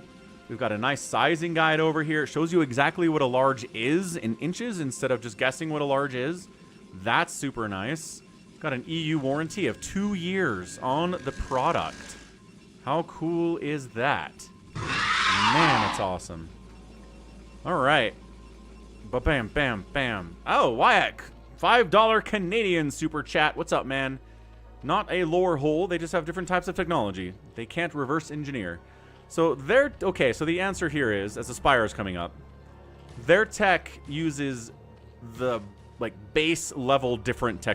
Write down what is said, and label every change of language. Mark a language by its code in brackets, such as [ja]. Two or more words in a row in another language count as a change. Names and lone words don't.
[en] We've got a nice sizing guide over here. It shows you exactly what a large is in inches instead of just guessing what a large is. That's super nice. Got an EU warranty of 2 years on the product. How cool is that? Man, it's awesome. All right. Ba-bam, bam, bam. Oh, Wyack. $5 Canadian super chat. What's up, man? Not a lore hole. They just have different types of technology. They can't reverse engineer. So they're... Okay, so the answer here is, as Aspire is coming up, their tech uses the, like, base level different technology.